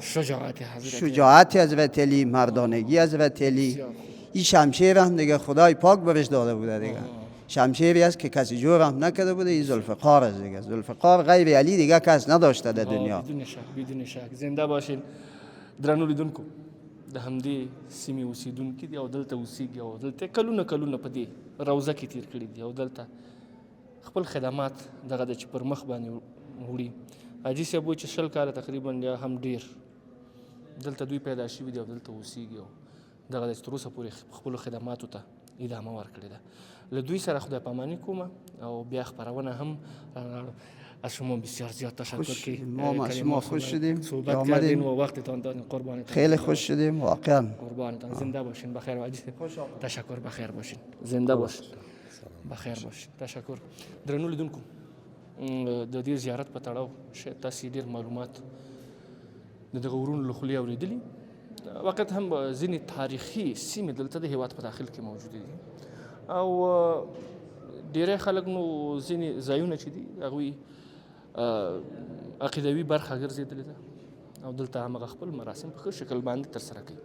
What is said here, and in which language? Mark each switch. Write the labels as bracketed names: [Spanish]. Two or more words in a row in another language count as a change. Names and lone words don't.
[Persian] شجاعت حضرت علی، مردانگی حضرت علی. این شمشیر هم دیگه خدای پاک برش داده بوده دیگه. شمشیری است که کسی جور هم نکرده بوده، این ذوالفقار است دیگه. ذوالفقار غیر علی دیگه کس نداشته در دنیا. بدون شک زنده باشین. [Pashto] درنو لیدونکو د همدې سیمې اوسیدونکي دي او دلته اوسیږي او دلته کلونه په دې روضه کې تیر کړي دي او دلته خپل خدمات دغه د چې پر مخ باندې وړي. حاجي صاحب وایي چې 20 کاله تقریبا یا هم ډیر دلته دوی پیدا شوي دي او دلته اوسیږي او دغه د تر اوسه پورې خپلو خدماتو ته ادامه ورکړې ده. له دوی سره خدای پاماني کومه او بیا خپرونه هم [Persian] از شما بسیار زیاد تشکر که ما از شما خوش شدیم، صحبت کردین و وقتتان دادین. قربانتان. خیلی خوش شدیم واقعا. قربانتان. زنده باشین، بخیر و عزیز. تشکر، بخیر باشین، زنده باشین، بخیر باشین. تشکر. [Pashto] درنو لیدونکو د دې زیارت په تړاو شاید تاسې ډېر معلومات د دغه ورونو له خولې اورېدلي. وقت هم ځینې تاریخي سیمې دلته د هېواد په داخل کې موجودې دي او ډېری خلک نو ځینې ځایونه چې دي هغوی عقیدوي برخه ګرځېدلې ده او دلته همغه خپل مراسم په ښه شکل باندې ترسره کوي.